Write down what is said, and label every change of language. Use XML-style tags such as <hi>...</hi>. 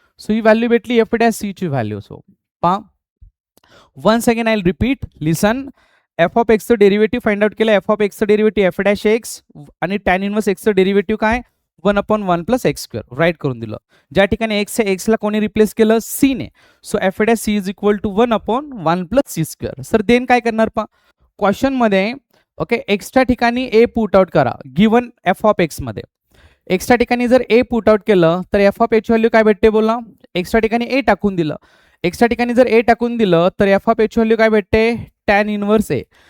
<mr>So ही value भेटली F dash C ची value. So पहा,</mr> <en>Once again I will repeat, listen.</en> <mr>F of एक्सचं derivative find out केलं. F of एक्सचं derivative F dash x आणि tan inverse एक्सचं derivative काय, 1/1 plus x square. Right करून दिलं. ज्या ठिकाणी एक्स आहे, एक्सला कोणी रिप्लेस केलं, सी ने.</mr> <en>So F dash C is equal to 1/1 plus C square.</en> <mr>Sir then काय करणार पहा, क्वेश्चन मध्ये ओके एक्सच्या ठिकाणी ए पुट आउट करा गिवन एफ ऑफ एक्स मध्ये. एक्सच्या ठिकाणी जर ए पुट आउट केलं तर एफ ऑफ एच व्हॅल्यू काय भेटते बोला, एक्सच्या ठिकाणी ए टाकून दिलं. एक्सच्या ठिकाणी जर ए टाकून दिलं तर एफ ऑफ एच व्हॅल्यू काय भेटते, टॅन इनवर्स ए.</mr>